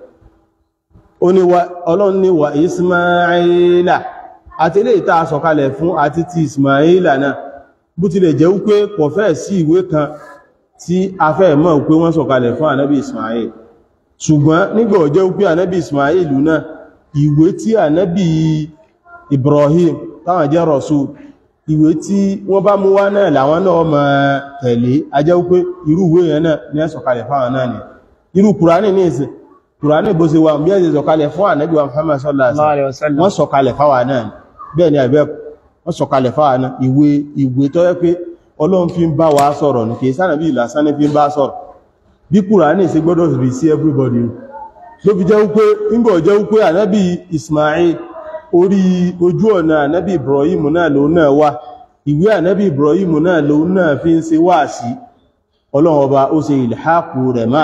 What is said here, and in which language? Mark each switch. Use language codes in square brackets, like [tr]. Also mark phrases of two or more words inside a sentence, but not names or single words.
[yo] Ọlọ́run ní wà Ismaila àti ilé ìta sọ̀kalẹ̀ fún àti ti Ismaila náà bó tilẹ̀ jẹ́ wípé kò fẹ́ sí ìwé kan tí a fẹ́ mọ̀ pé wọ́n sọ̀kalẹ̀ fún ànábì Ismail ṣùgbọ́n nígbà ó jẹ́ wípé ànábì Ismail náà ìwé tí ànábì Ibrahim táwọn jẹ́ Rasul ìwé tí wọ́n bá mú wá náà làwọn náà máa tẹ̀lé a jẹ́ wípé irú ìwé yẹn náà ní sọ̀kalẹ̀ fáwọn náà ni irú Kùránì ní ìsìn Kùránì bó ṣe wà bí ẹ̀ sọ̀kalẹ̀ fún ànábì wa Muhammad [ar] صلى الله عليه وسلم [yo] wọ́n sọ̀kalẹ̀ fáwọn náà bẹ́ẹ̀ ni àbẹ́ wọ́n sọ̀kalẹ̀ fáwọn náà ìwé tó yẹ pé Ọlọ́run fi ń bá wa sọ̀rọ̀ ní kìí sánàbí ìlàsán ní fi ń bá sọ̀rọ̀ bí Kùránì ṣe gbọ́dọ̀ rí sí everybody ló fi jẹ́ wípé ńgbọ̀ jẹ́ wípé ànábì Ismail orí ojú ọ̀nà ànábì Ibrahim náà ló náà wà ìwé ànábì Ibrahim náà ló náà fi ń ṣe wá sí Ọlọ́run ọba ó ṣe ìlhàkù rẹ̀ máa